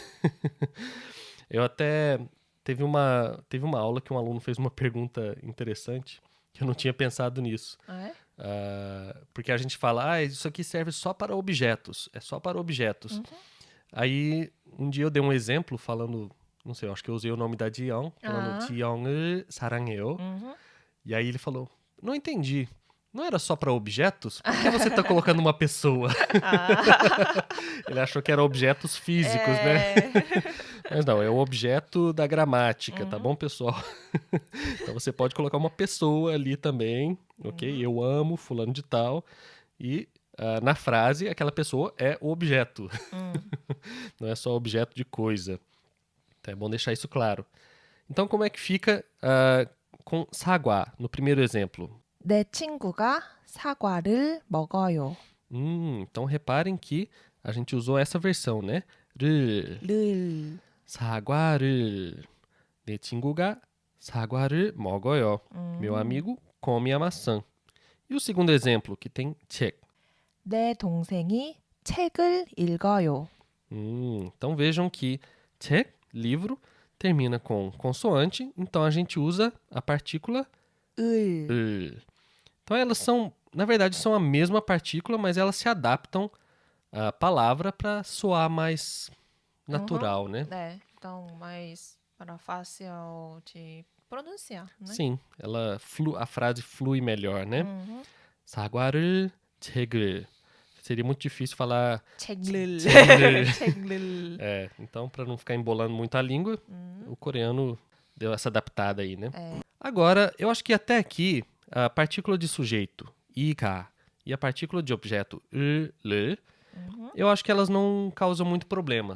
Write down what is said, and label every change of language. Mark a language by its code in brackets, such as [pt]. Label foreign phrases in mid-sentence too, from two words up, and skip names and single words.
[pt] Eu até teve uma aula que um aluno fez uma pergunta interessante, que eu não tinha pensado nisso. Porque a gente fala, isso aqui serve só para objetos, é só para objetos. Aí, um dia eu dei um exemplo falando, não sei, eu acho que eu usei o nome da Jiyoung, falando [ko] 지영을 사랑해요. [pt] E aí ele falou, não entendi. Não era só para objetos? Por que você está colocando uma pessoa? Ele achou que eram objetos físicos, né? Mas não, é o objeto da gramática, tá bom, pessoal? Então você pode colocar uma pessoa ali também, ok? Eu amo fulano de tal. E na frase, aquela pessoa é o objeto. Não é só objeto de coisa. Então é bom deixar isso claro. Então como é que fica com 사과, no primeiro exemplo? [ko] 내 친구가 사과를 먹어요. [pt] Então reparem que a gente usou essa versão, né? [ko] 를. 사과를. 내 친구가 사과를 먹어요. [pt] Meu amigo come a maçã. E o segundo exemplo, que tem 책. [ko] 내 동생이 책을 읽어요. [pt] Então vejam que 책, livro, termina com consoante, então a gente usa a partícula [ko] 을. [pt] Então elas são, na verdade, são a mesma partícula, mas elas se adaptam à palavra para soar mais natural, né? 네, então mais para fácil de pronunciar, né? Sim, a frase flui melhor, né? [ko] 사과를 책을. [pt] Seria muito difícil falar [ko] 책을. 책을. 책을. [pt] Então, para não ficar embolando muito a língua, o coreano deu essa adaptada aí, né? É. Agora, eu acho que até aqui, a partícula de sujeito, i가, e a partícula de objeto, 를, eu acho que elas não causam muito problema.